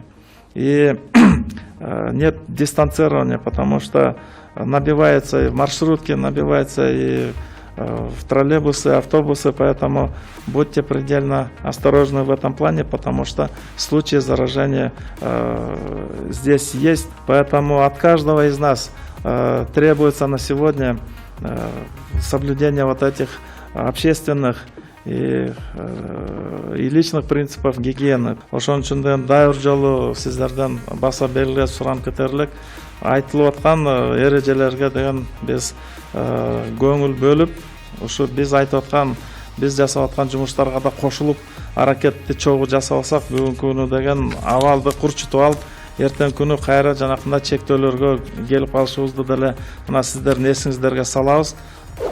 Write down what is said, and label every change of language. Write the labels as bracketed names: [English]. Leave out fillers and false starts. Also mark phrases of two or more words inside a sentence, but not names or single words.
[Russian] И нет дистанцирования, потому что набивается и в маршрутке, набивается и в троллейбусы, автобусы, поэтому будьте предельно осторожны в этом плане, потому что случаи заражения здесь есть. Поэтому от каждого из нас требуется на сегодня соблюдение вот этих общественных и личных принципов гигиены. [Kyrgyz] Ошон үчүн дайыр жолу сиздерден баса белгилеп сурам кетерлик. Айтылып аткан эрежелерге деген биз көңүл бөлүп, ушу биз айтып аткан, биз жасап аткан жумуштарга да кошулуп, аракетти чогуу жасап алсак, бүгүнкү күнү деген абалды курчутуп алып, эртең күнү кайра жанакындай чектөөлөргө келип калышыбызды деле мына сиздердин эсиңиздерге салабыз.